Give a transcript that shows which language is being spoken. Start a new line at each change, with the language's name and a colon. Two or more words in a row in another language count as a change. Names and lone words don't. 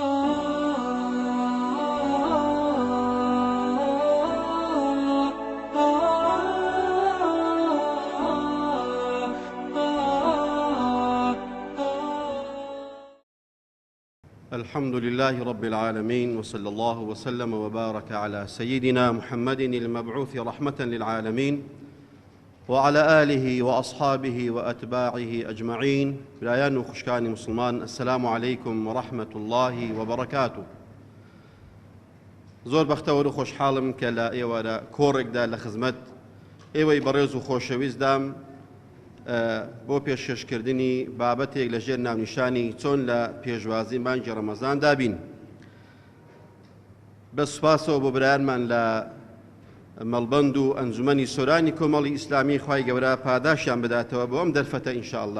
Arabic: الحمد لله رب العالمين، وصلى الله وسلم وبارك على سيدنا محمد المبعوث رحمة للعالمين وعلى آله وأصحابه وأتباعه أجمعين.
Central Kurdish: برایان و خوشکانی مسلمان،
Arabic: السلام عليكم ورحمة الله وبركاته.
Central Kurdish: زۆر بەختەوە و خۆشحاڵم کە لە ئێوە کۆڕێکدا لە خزمەت ئێوەی بەڕێز و خۆشەویستدام بۆ پێشکەشکردنی بابەتێک لە ژێر ناونیشانی چۆن لە پێشوازی مانگی ڕەمەزان دابین. بە سوپاسەوە بۆ برایانمان لە مەڵبەند و ئەنجومەنی سۆرانی کۆمەڵی ئیسلامی خوای گەورە پاداشیان بداتەوە بۆ ئەم دەرفەتە ئینشاءالله.